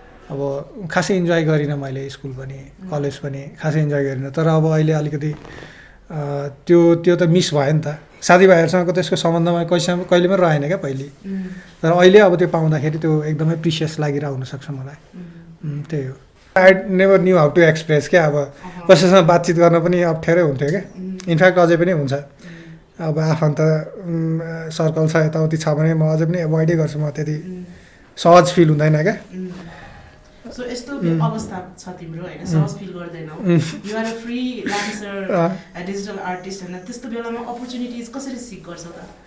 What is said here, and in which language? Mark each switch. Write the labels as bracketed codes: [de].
[ne] अब खासै इन्जोय गरिनँ मैले, स्कुल पनि कलेज पनि खासै इन्जोय गरिनँ। तर अब अहिले अलिकति त्यो त मिस भयो नि त। साथीभाइहरूसँग त्यसको सम्बन्धमा कहिले पनि रहेन क्या पहिले, तर अहिले अब त्यो पाउँदाखेरि त्यो एकदमै प्रिसियस लागिरहेको हुनसक्छ मलाई। [en] त्यही हो, I never knew how to express क्या। [ne] अब कसैसँग बातचित गर्न पनि अप्ठ्यारै हुन्थ्यो क्या, इनफ्याक्ट अझै पनि हुन्छ। अब आफन्त सर्कल छ यताउति छ भने म अझै पनि एभोइडै गर्छु, म त्यति सहज फिल हुँदैन क्या। सो यस्तो अवस्था छ तिम्रो होइन, सहज फिल गर्दैनौ, [en] you are a free dancer, [ne] digital artist होइन, त्यस्तो बेलामा अपर्च्युनिटिज कसरी सिक गर्छौ त?